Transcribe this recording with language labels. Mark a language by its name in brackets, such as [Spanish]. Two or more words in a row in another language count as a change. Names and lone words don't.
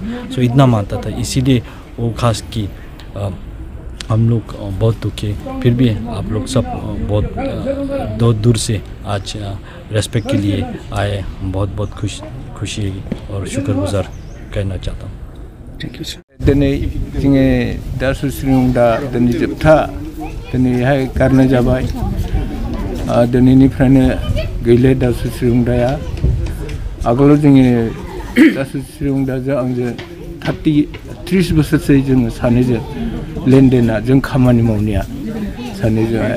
[Hindi] सो इतना मानता था, इसीलिए वो खास कि हम लोग बहुत दुखी, फिर भी आप लोग सब बहुत दूर से आज रेस्पेक्ट के लिए आए। बहुत बहुत खुशी और शुक्रगुजार करना चाहता हूँ। [English] Thank you sir. [Bodo] दिनै जोङो दा सुस्रिंदा दिनै जोबथा दिनैहाय गारनाय जाबाय। दिनैनिफ्रायनो गैले दा सुस्रिंदाया। आगोलाव जोङो दा सुस्रिंदाजों आंजों 30 बोसोरसो जोङो सानैजों लेनदेना जों खामानि मावनाया सानैजोंहाय।